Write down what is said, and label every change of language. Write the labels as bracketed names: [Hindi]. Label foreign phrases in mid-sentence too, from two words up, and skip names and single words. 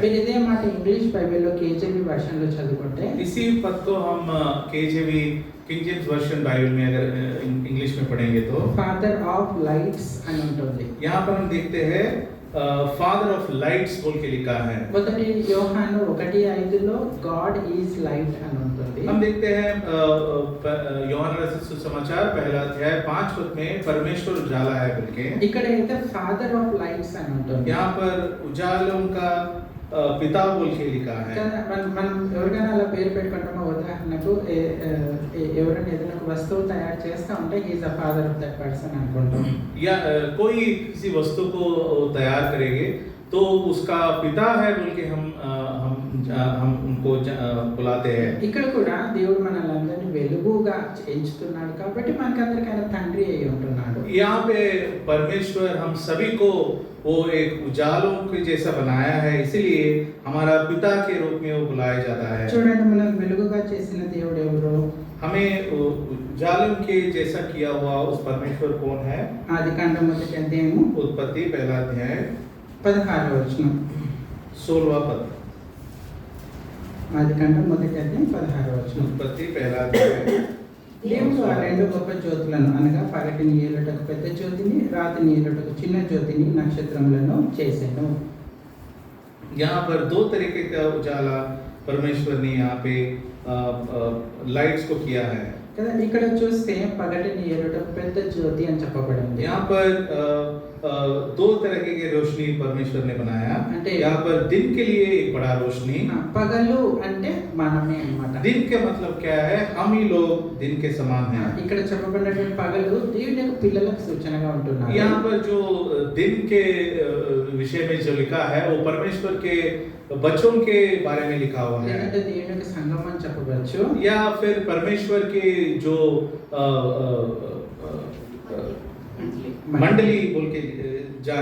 [Telugu] మీరు ఇదే మాట ఇంగ్లీష్ బైబిల్లో కేజీబీ భాషలో చదువుకుంటే [Hindi] इसी पद को हम केजेवी किंग जेम्स वर्जन बाइबल में अगर इंग्लिश में पढ़ेंगे तो [English] Father of Lights [Telugu] అని ఉంటుంది. [Hindi] यहाँ पर हम देखते हैं [English] Father of Lights [Hindi] बोल के लिखा है। [Telugu] మొదటి యోహాను 1:5లో [English] God is light [Telugu] అని ఉంటుంది. [Hindi] हम देखते हैं యోహాను रचित सुसमाचार पहला अध्याय 5 पद में परमेश्वर उजाला है बोल के, [Telugu] ఇక్కడ అయితే [English] Father of Lights [Telugu] అని ఉంటుంది. [Hindi] यहाँ पर उजालों का पिता बोल के लिखा है। [Telugu] మనం ఎవరికైనా అలా పేరు పెట్టుకుంటామో, ఉదాహరణకు ఎవరైనా ఏదైనా ఒక వస్తువు తయారు చేస్తా ఉంటే [English] he's the father of that person [Telugu] అనుకుంటాం. [Hindi] या कोई किसी वस्तु को तैयार करेंगे तो उसका पिता है बोल के हम उनको बुलाते हैं। [Telugu] ఇక్కడ కూడా దేవుడు మనల్ని వెలుగుగా ఎంచుతున్నాడు కాబట్టి మనకందరికీ ఆయన తండ్రి అయి ఉంటున్నాడు. [Hindi] यहाँ पे परमेश्वर हम सभी को वो एक उजालों के जैसा बनाया है, इसीलिए हमारा पिता के रूप में वो बुलाया जाता है। [Telugu] చూడండి, మనం వెలుగుగా చేసిన దేవుడు ఎవరు? [Hindi] हमें उजालों के जैसा किया हुआ उस परमेश्वर कौन है? [Telugu] ఆదికాండం మొదటి అధ్యాయము [Hindi] उत्पत्ति पहला अध्याय [Telugu] 16వ వచనం. [Hindi] 16वां पद। [Telugu] ఆదికాండం మొదటి అధ్యాయం 16వ వచనం. [Hindi] उत्पत्ति पहला अध्याय। [Telugu] దేవుడు ఆ రెండు గొప్ప జ్యోతులను అనగా పగటిని ఏలుటకు పెద్ద జ్యోతిని, రాత్రిని ఏలుటకు చిన్న జ్యోతిని, నక్షత్రములను చేసెను. [Hindi] यहाँ पर दो तरीके का उजाला परमेश्वर ने यहाँ पे लाइट्स को किया है। [Telugu] కదా ఇక్కడ చూస్తే పగటిని ఏలుటకు పెద్ద జ్యోతి అని చెప్పబడింది. [Hindi] यहाँ पर दो तरह की रोशनी परमेश्वर ने बनाया। [Telugu] అంటే [Hindi] यहाँ पर दिन के लिए एक बड़ा रोशनी। [Telugu] పగలు అంటే మనమే అన్నమాట. [Hindi] दिन के मतलब क्या है? हम ही लोग दिन के समान हैं। [Telugu] ఇక్కడ చెప్పబడినటువంటి పగలు దేవుని యొక్క పిల్లలకు సూచనగా ఉంటున్నారు. [Hindi] यहाँ पर जो दिन के विषय में जो लिखा है वो परमेश्वर के बच्चों के बारे में लिखा हुआ है, [Telugu] లేదంటే దేవుని యొక్క సంఘం అని చెప్పవచ్చు. [Hindi] या फिर परमेश्वर के जो मंडली बोल के जान